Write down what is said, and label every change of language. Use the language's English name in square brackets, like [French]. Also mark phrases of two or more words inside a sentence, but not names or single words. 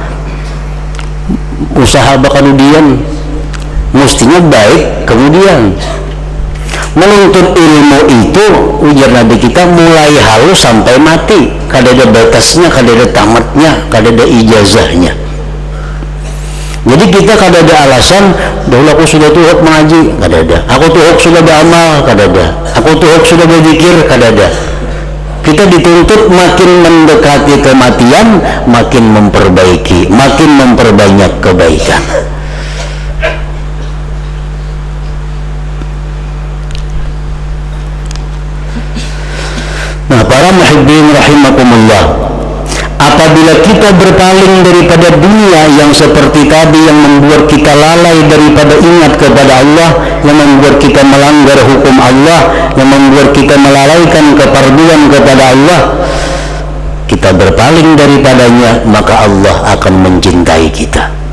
[Banjar] Usaha kemudian mestinya baik, kemudian menuntut ilmu itu ujar Nabi kita mulai halus sampai mati, kadada batasnya, kadada tamatnya, kadada ijazahnya. Jadi kita kadada alasan dahulu aku sudah tuhuk mengaji, kadada, aku tuhuk sudah beramal, kadada, aku tuhuk sudah berzikir, kadada. [Indonesian] Kita dituntut makin mendekati kematian, makin memperbaiki, makin memperbanyak kebaikan. Nah, para [Arabic] المحبين رحمكم الله, [Indonesian] apabila kita berpaling daripada dunia yang seperti tadi, yang membuat kita lalai daripada ingat kepada Allah, yang membuat kita melanggar hukum Allah, yang membuat kita melalaikan keparduan kepada Allah, kita berpaling daripadanya, maka Allah akan mencintai kita.